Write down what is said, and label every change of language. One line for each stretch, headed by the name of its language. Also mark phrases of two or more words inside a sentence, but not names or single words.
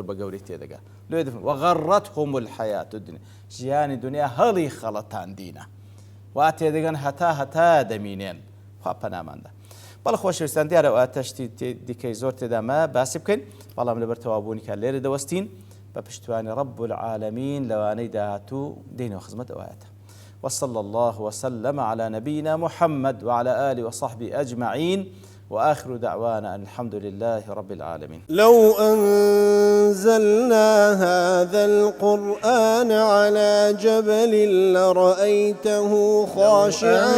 Central Kurdish: بە گەورەی تێدەگات لێ دەفەرمێ
Arabic: وەغەڕەتهم الحەیات الدنیا
Central Kurdish: ژیانی دنیا هەڵی خەڵەتان دینە وا تێدەگەن هەتا دەمینێن خوا پەناماندا بەڵێ خۆشەویستان دیارە ئەوە تەشتی دیکەی زۆر تێدامە باسی بکەین بەڵام لەبەر تەوابوونی کە لێرە دەوەستین بە پشتیوانی
Arabic: رب العالمین
Central Kurdish: لەوانەی داهاتوو دێنەوە خزمەت ئەوایەتە
Arabic: وصلى الله وسلم على نبينا محمد وعلى آله وصحبه أجمعين وآخر دعوانا أن الحمد لله رب العالمين لو أنزلنا هذا القرآن على جبل لرأيته خاشعا